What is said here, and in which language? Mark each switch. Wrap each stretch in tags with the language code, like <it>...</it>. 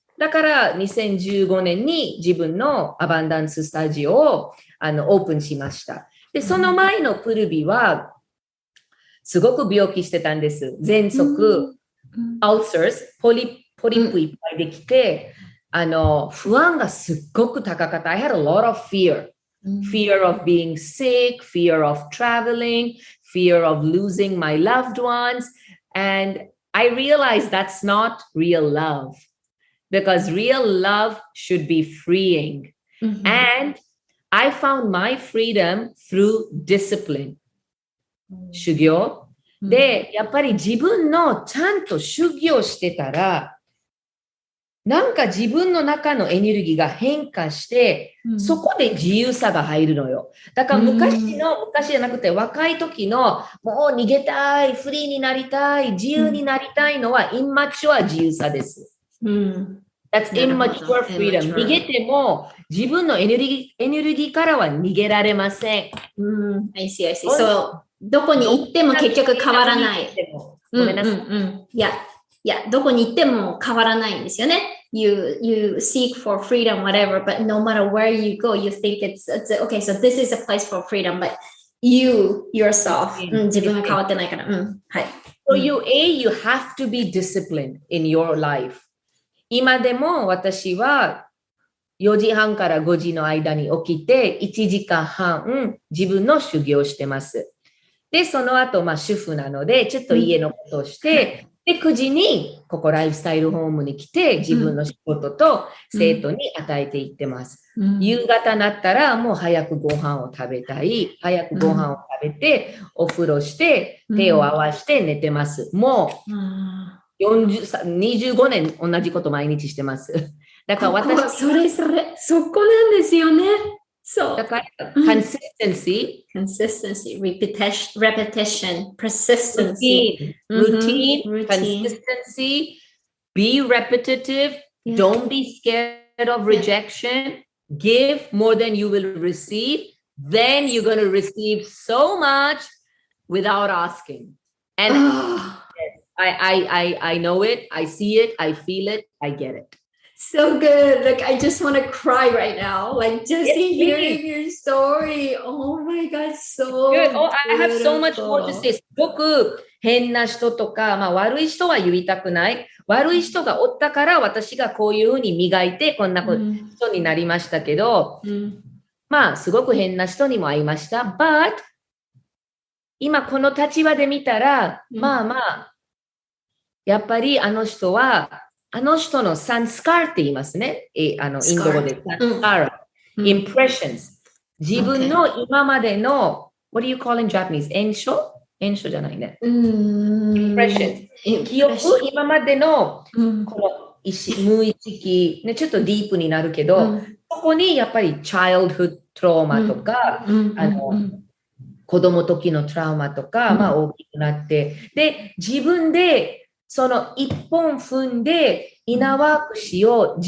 <ja>だから2015年に自分のアバンダンススタジオをオープンしました。で、その前のプルビは、すごく病気してたんです。喘息、ulcers、ポリップいっぱいできて、不安がすっごく高かった。</ja> <en>I had a lot of fear. Fear of being sick, fear of traveling, fear of losing my loved ones. And I realized that's not real love. Because real love should be freeing. And I found my freedom through discipline.</en> <ja>修行。で、やっぱり自分のちゃんと修行してたら、なんか自分の中のエネルギーが変化して、そこで自由さが入るのよ。だから昔じゃなくて若い時のもう逃げたい、フリーになりたい、自由になりたいのはインマチュア自由さです。</ja> <en>That's immature freedom.</en> <ja>逃げても自分のエネルギーからは逃げられません。</ja> <en>I see, I see.</en> <ja>So, どこに行っても結局変わらない。ごめんなさい。いや、どこに行っても変わらないんですよね。</ja> <en>You seek for freedom, whatever, but no matter where you go, you think it's okay, so this is a place for freedom, but you, yourself,</en> <ja>自分が変わってないから。はい。</ja> <en>So you have to be disciplined in your life.</en> <ja>今でも私は4時半から5時の間に起きて1時間半自分の修行をしてます。で、その後、主婦なので、ちょっと家のことをして、で、9時にここライフスタイルホームに来て、自分の仕事と生徒に与えていってます。夕方になったら、もう早くご飯を食べたい。早くご飯を食べて、お風呂して、手を合わせて寝てます。もう、25年同じこと毎日してます。だから私そこなんですよね。そう。</ja> <en>だから、consistency, repetition, persistency, routine, consistency, be repetitive, don't be scared of rejection, give more than you will receive, then you're going to receive so much without asking. And I know it, I see it, I feel it, I get it. So good. Like, I just want to cry right now. Like, just hearing your story. Oh my God, so good. Oh, I have so much more to say.</en> <ja>すごく変な人とか、悪い人は言いたくない。悪い人がおったから私がこういうふうに磨いてこんな人になりましたけど、すごく変な人にも会いました。 But 今この立場で見たら、やっぱりあの人のサンスカーって言いますね。インド語で。サンスカーラ。impressions。自分の今までの、</ja> <en>what do you call in Japanese?</en> <ja>炎症じゃないね。impressions。記憶、今までの、この無意識、ね、ちょっとディープになるけど、そこにやっぱりchildhood traumaとか、子供時のトラウマとか、大きくなって、で、自分で、その一本踏んで、イナーワークしよう。</ja>